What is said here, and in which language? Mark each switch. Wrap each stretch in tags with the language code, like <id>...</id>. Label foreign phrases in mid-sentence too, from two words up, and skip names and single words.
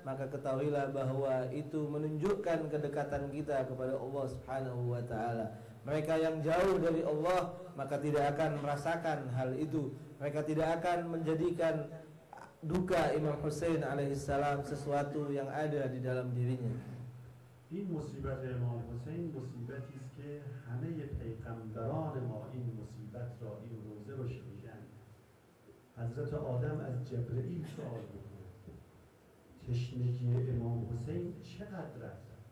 <id>Maka ketahuilah bahwa itu menunjukkan kedekatan kita kepada Allah</id> <ar>سبحانه وتعالى.</ar> <id>Mereka yang jauh dari Allah maka tidak akan merasakan hal itu. Mereka tidak akan menjadikan duka Imam Husain alaihissalam sesuatu yang ada di dalam dirinya.</id> <fa>این مصیبت امام حسین مصیبتی است که همه پیغمبران ما این مصیبت را، این روزه رو شنیدن. حضرت آدم از جبرئیل سوال میکنه تشنگی امام حسین چقدر است؟</fa>